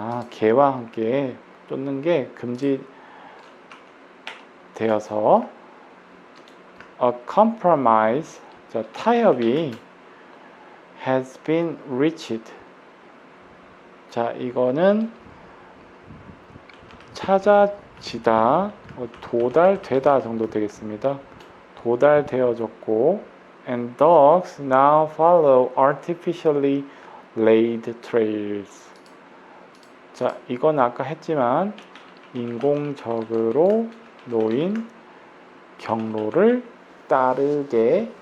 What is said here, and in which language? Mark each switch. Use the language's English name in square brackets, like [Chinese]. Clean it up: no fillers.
[Korean] 개와 함께 쫓는 게 금지되어서 [English] a compromise, [Korean] 자, 타협이 [English] has been reached. [Korean] 자, 이거는 찾아지다, 도달되다 정도 되겠습니다. 도달되어졌고 [English] and dogs now follow artificially laid trails. [Korean] 자, 이건 아까 했지만 인공적으로 놓인 경로를 따릅니다.